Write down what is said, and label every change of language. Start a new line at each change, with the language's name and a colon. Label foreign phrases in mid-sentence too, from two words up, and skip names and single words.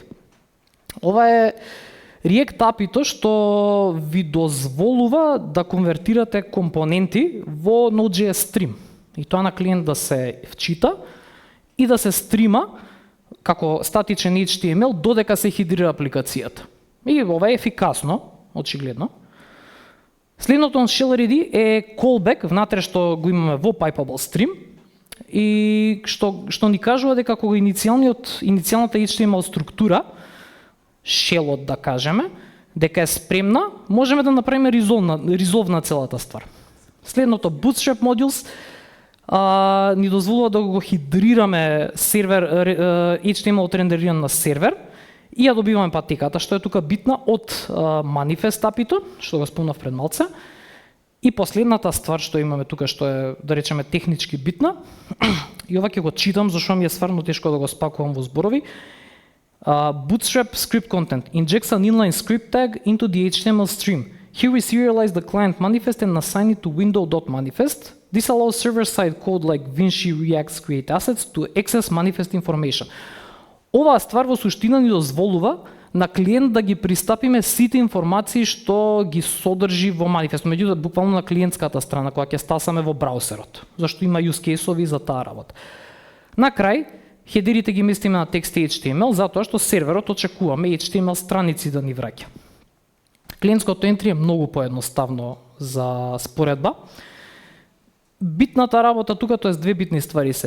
Macedonian: Ова е React API-то што ви дозволува да конвертирате компоненти во Node.js Stream. И тоа на клиент да се вчита и да се стрима како статичен HTML додека се хидрира апликацијата. И ова е ефикасно, очигледно. Следното
English: on shell-ready
Macedonian: е callback внатре што го имаме во Pipeable Stream и што ни кажува дека кога иницијалната HTML структура, shell-от да кажеме, дека е спремна, можеме да направиме resolve на целата ствар. Следното
English: Bootstrap modules
Macedonian: ни дозволува да го хидрираме сервер HTML од рендериран на сервер и ја добиваме патеката, што е тука битна од Manifest API-то, што го спомнав пред малце. И последната ствар што имаме тука, што е, да речеме, технички битна, и ова ќе го читам, зашто ми е стварно тешко да го спакувам во зборови.
English: Bootstrap script content injects an inline script tag into the HTML stream. Here we serialize the client manifest and assign it to window.manifest. This allows server-side code like Vinci React's create assets to access manifest information.
Macedonian: Оваа ствар во суштина ни дозволува на клиент да ги пристапиме сите информации што ги содржи во манифест, меѓутоа буквално на клиентската страна кога ќе стасаме во браузерот, зашто има
English: use case-ови
Macedonian: за таа работа. На крај, хедерите ги местиме на текст и HTML затоа што серверот очекуваме HTML страници да ни враќа. Клиентското entry е многу поедноставно за споредба. Битната работа тука, тоа е две битни ствари се.